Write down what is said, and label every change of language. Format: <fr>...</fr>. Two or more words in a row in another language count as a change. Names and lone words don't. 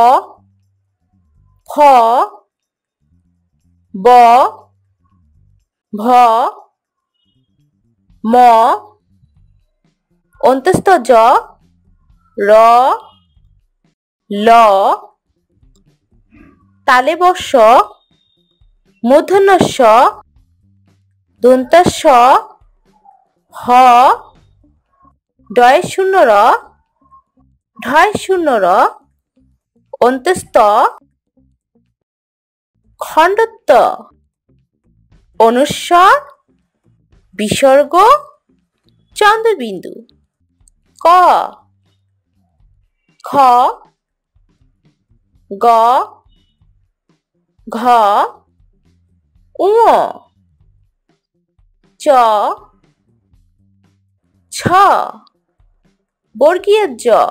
<bn>ফ, ব, ভ, ম, অন্তস্থ জ, র, ল, তালব্য শ, মূর্ধন্য ষ, দন্তাস হ, ডয় শূন্য র, ঢয় শূন্য র, অন্তস্থ খণ্ডত্ব, অনুস্বার, বিসর্গ, চন্দ্রবিন্দু। ক, খ, গ, ঘ, ঙ, চ, ছ, বর্গীয় জ,</bn>